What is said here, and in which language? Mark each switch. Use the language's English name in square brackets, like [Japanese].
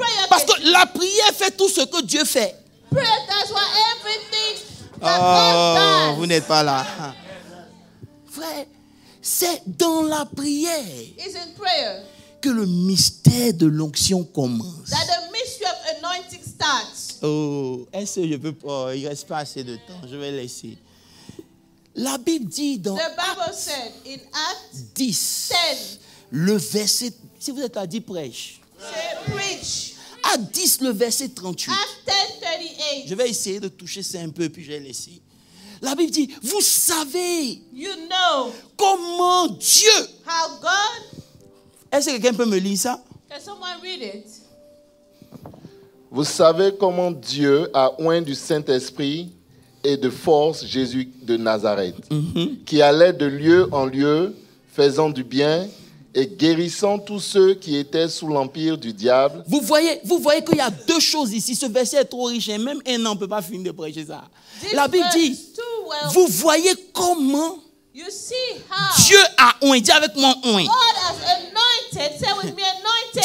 [French] Parce que la prière fait tout ce que Dieu fait. [English] Prayer does what everything that God does. [French] Vous n'êtes pas là. Frère, c'est dans la prière [English] It's in prayer [French] que le mystère de l'onction commence. [English] that the mystery of anointing starts. [French] Oh, est-ce que je peux pas? Il ne reste pas assez de temps. Je vais laisser. La Bible dit dans [English] The Bible said in Acts [French] 10, [English] 10, [French] le verset, si vous êtes à 10, prêche. [English] say preach. [French] À 10, le verset 38. [English] Acts 10:38. [French] Je vais essayer de toucher ça un peu, puis je vais laisser. La Bible dit, vous savez [English] You know [French] comment Dieu... [English] how God... [French] Est-ce que quelqu'un peut me lire ça? [English] Can someone read it? [French] Vous savez comment Dieu a oint du Saint-Esprit et de force Jésus de Nazareth, qui allait de lieu en lieu, faisant du bien et guérissant tous ceux qui étaient sous l'empire du diable. Vous voyez qu'il y a deux choses ici. Ce verset est trop riche et même un an ne peut pas finir de prêcher ça. La Bible dit, vous voyez comment [English] You see how [French] Dieu a oint, dis avec moi oint, [English] God has anointed, say with me anointed,